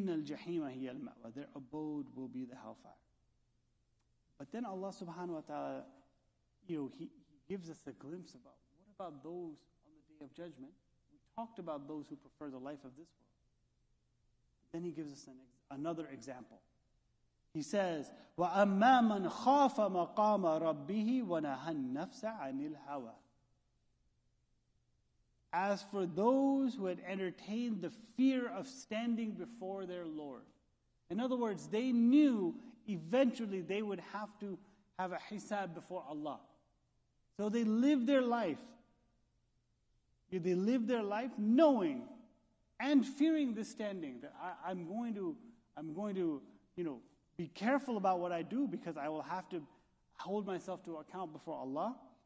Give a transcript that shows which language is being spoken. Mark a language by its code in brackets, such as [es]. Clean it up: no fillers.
[ar] إِنَّ الْجَحِيمَ هِيَ الْمَأْوَى. [en] Their abode will be the hellfire. But then Allah subhanahu wa ta'ala, he gives us a glimpse about what about those on the Day of Judgment. We talked about those who prefer the life of this world. Then he gives us another example. He says, [ar] وَأَمَّا مَنْ خَافَ مَقَامَ رَبِّهِ وَنَهَى النَّفْسَ عَنِ الْهَوَى. [en] As for those who had entertained the fear of standing before their Lord. In other words, they knew eventually they would have to have a hisab before Allah. So they lived their life. They lived their life knowing and fearing this standing, that I'm going to, be careful about what I do because I will have to hold myself to account before Allah.